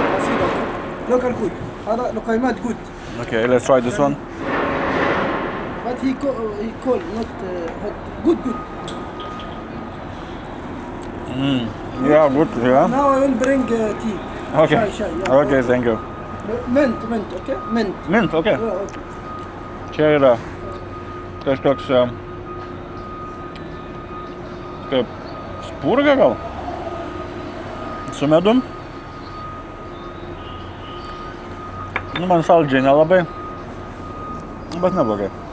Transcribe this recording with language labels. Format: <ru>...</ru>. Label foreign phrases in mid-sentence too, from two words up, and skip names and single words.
<en>Asida. Local food.</en> <ar>هذا لقيمات</ar> <en>good. Okay, let's try this one. But he called not hot. Good. Yeah, good. Yeah. Now I will bring tea. Okay. Chai, yeah. Okay, thank you. Mint, okay? Mint. Mint, okay. Yeah, okay.</en> <lt>Čia yra kažkoks kaip spurga gal su medum. Nu, man saldžiai nelabai, bet neblogai.</lt>